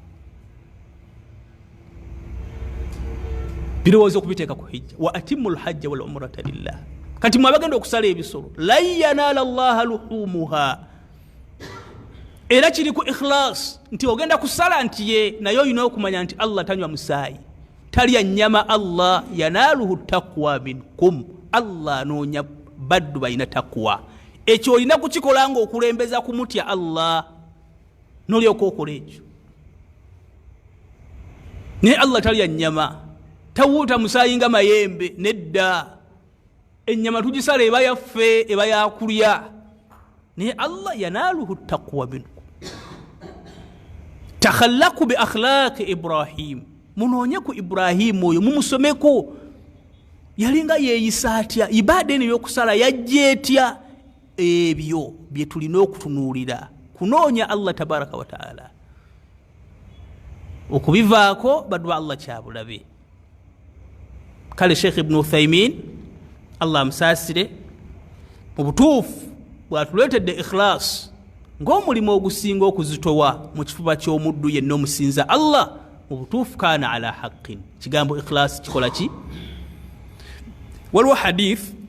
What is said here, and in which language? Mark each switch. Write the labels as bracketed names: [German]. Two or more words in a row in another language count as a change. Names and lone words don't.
[Ganda] birowooza okubiteeka ku hijja [Arabic] وأتموا الحج والعمرة لله [Ganda] kati mwe abagenda okusala ebisolo [Arabic] لن ينال الله لحومها [Ganda] era kiri ku ikhlas nti ogenda kusala nti ye naye olina okumanya nti Allah tanywa musaayi talya nnyama Allah [Arabic] يناله التقوى منكم [Ganda] Allah anoonya baddu balina taqwa ekyo olina kukikola nga okulembeza kumutya Allah n'olyoka okola ekyo naye Allah talya nnyama tawuuta musaayi nga mayembe nedda ennyama tugisala eba yaffe eba yakulya naye Allah [Arabic] يناله التقوى منكم تخلقوا بأخلاق إبراهيم [Ganda] munoonye ku Ibrahim oyo mumusomeko yalinga yeeyisa atya ibaada eno y'okusala yajja etya ebyo bye tulina okutunuulira kunoonya Allah [Arabic] تبارك وتعالى [Ganda] okubivaako baddu ba Allah kyabulabe kale Sheikh Ibn Uthaymin Allah amusaasire mu butuufu bwatuleetedde ikhlas ng'omulimu ogusinga okuzitowa mu kifuba ky'omuddu yenna omusinza Allah mu butuufu [Arabic] كان على حق [Ganda] kigambo ikhlas kikola ki waliwo hadith